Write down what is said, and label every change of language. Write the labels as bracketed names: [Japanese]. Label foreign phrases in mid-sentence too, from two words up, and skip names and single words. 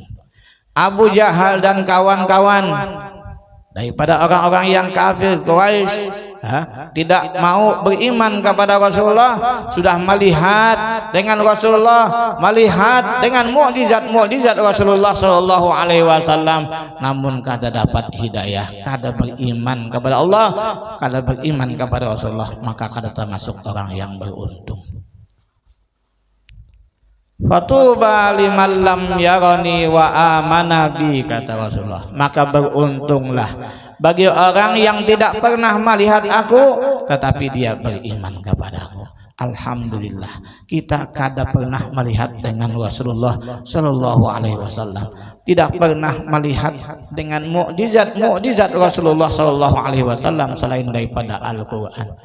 [Indonesian] Abu Jahal dan kawan-kawan daripada orang-orang yang kafir Quraisy tidak mau beriman kepada Rasulullah, sudah melihat dengan Rasulullah, melihat dengan mukjizat-mukjizat Rasulullah [Arabic] صلى الله عليه وسلم, [Banjar] namun kada dapat hidayah, kada beriman kepada Allah, kada beriman kepada Rasulullah, maka kada termasuk orang yang beruntung. [Arabic] فطوبى لمن لم يراني وآمن بي, [Indonesian] kata Rasulullah, maka beruntunglah bagi orang yang tidak pernah melihat aku tetapi dia beriman kepadaku. Alhamdulillah kita kada pernah melihat dengan Rasulullah [Arabic] صلى الله عليه وسلم, [Indonesian] tidak pernah melihat dengan mukjizat Rasulullah [Arabic] صلى الله عليه وسلم [Indonesian] selain daripada Al-Qur'an.